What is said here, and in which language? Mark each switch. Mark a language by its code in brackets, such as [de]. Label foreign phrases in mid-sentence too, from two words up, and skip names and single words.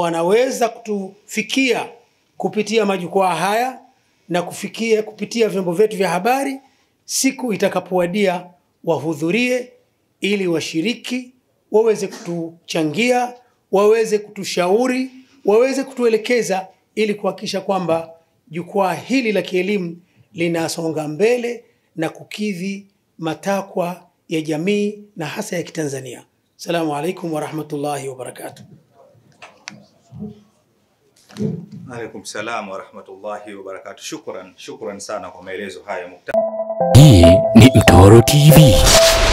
[sw] wanaweza kutufikia kupitia majukwaa haya na kupitia vyombo vyetu vya habari, siku itakapowadia wahudhurie ili washiriki, waweze kutuchangia, waweze kutushauri, waweze kutuelekeza ili kuhakikisha kwamba jukwaa hili la kielimu linasonga mbele na kukidhi matakwa ya jamii na hasa ya Kitanzania. [ar] السلام عليكم ورحمة الله وبركاته. عليكم السلام ورحمة الله وبركاته. [sw] Shukran sana kwa maelezo haya. Hii ni Mtoro TV.